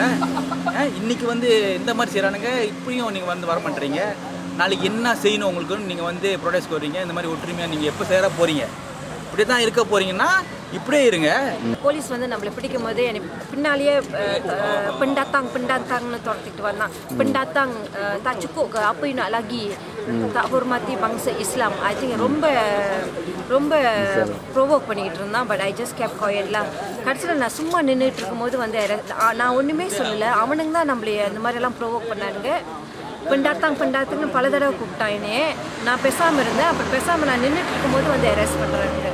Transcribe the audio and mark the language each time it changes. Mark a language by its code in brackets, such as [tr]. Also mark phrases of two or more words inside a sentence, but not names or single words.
[ta] இன்றைக்கி வந்து இந்த மாதிரி செய்கிறானுங்க, இப்படியும் நீங்கள் வந்து வர மாட்டேறீங்க. நாளைக்கு என்ன செய்யணும் உங்களுக்குன்னு நீங்கள் வந்து ப்ரொடெஸ்ட் வருவீங்க. இந்த மாதிரி ஒற்றுமையாக நீங்கள் எப்போ சேர போகிறீங்க? இப்படி தான் இருக்க போகிறீங்கன்னா இப்படியே இருங்க. போலீஸ் வந்து நம்மளை பிடிக்கும் போதே எனக்கு பின்னாலேயே pendatang துரத்திட்டு வந்தான். [ms] pendatang tak cukup ke apa you nak lagi, tak hormati bangsa Islam. [en] I think [ta] ரொம்ப ப்ரோவோக் பண்ணிக்கிட்டு இருந்தான். [en] but I just keep quiet lah. [ta] கடைசியில் நான் சும்மா நின்றுட்டு இருக்கும்போது வந்து நான் ஒன்றுமே சொல்லலை. அவனுங்க தான் நம்மளே அந்த மாதிரிலாம் ப்ரோவோக் பண்ணானுங்க. pendatang பல தடவை கூப்பிட்டான் என்னையே. நான் பேசாமல் இருந்தேன். அப்புறம் பேசாமல் நான் நின்றுட்டு இருக்கும்போது வந்து அரெஸ்ட் பண்ணுறாங்க.